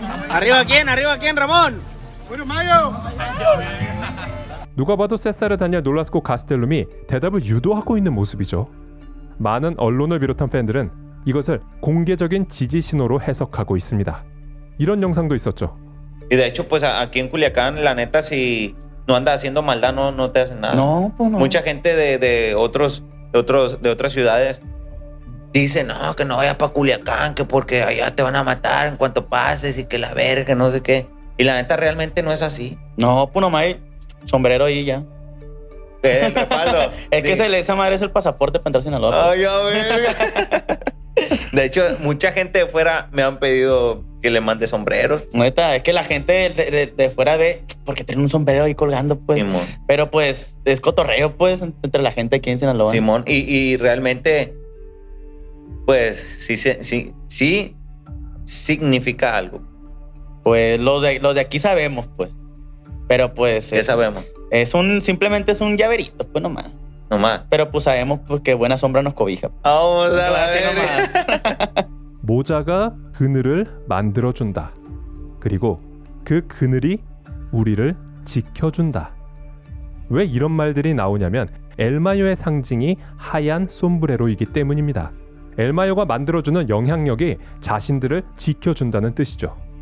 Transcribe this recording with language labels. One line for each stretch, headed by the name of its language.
Spanish: Arriba quién, Ramón.
Korean: 누가 봐도 세사르 다니엘 놀라스코 가스텔룸이 대답을 유도하고 있는 모습이죠. 많은 언론을 비롯한 팬들은 이것을 공개적인 지지 신호로 해석하고 있습니다. 이런 영상도 있었죠.
Spanish: Y de hecho, pues aquí en Culiacán, la neta, si no andas haciendo maldad, no te hacen nada. No, pues no. Mucha gente de otras ciudades dice, no, que no vayas para Culiacán, que porque allá te van a matar en cuanto pases y que la verga, no sé qué. Y la neta realmente no es así. No, pues nomás hay sombrero ahí ya. El respaldo. Es que esa madre es el pasaporte para entrar a Sinaloa. Ay, a verga. De hecho, mucha gente de fuera me han pedido que le mande sombreros. Neta, es que la gente de fuera ve, porque tienen un sombrero ahí colgando, pues. Simón. Pero pues es cotorreo, pues, entre la gente aquí en Sinaloa. Simón. Y realmente, pues, sí significa algo. Pues los de aquí sabemos, pues. Pero pues ¿Qué sabemos? Simplemente es un llaverito, pues nomás. Nomás. Pero pues sabemos porque buena sombra nos cobija. Vamos a la Así verga.
Korean: 모자가 그늘을 만들어준다. 그리고 그 그늘이 우리를 지켜준다. 왜 이런 말들이 나오냐면 엘마요의 상징이 하얀 솜브레로이기 때문입니다. 엘마요가 만들어주는 영향력이 자신들을 지켜준다는 뜻이죠.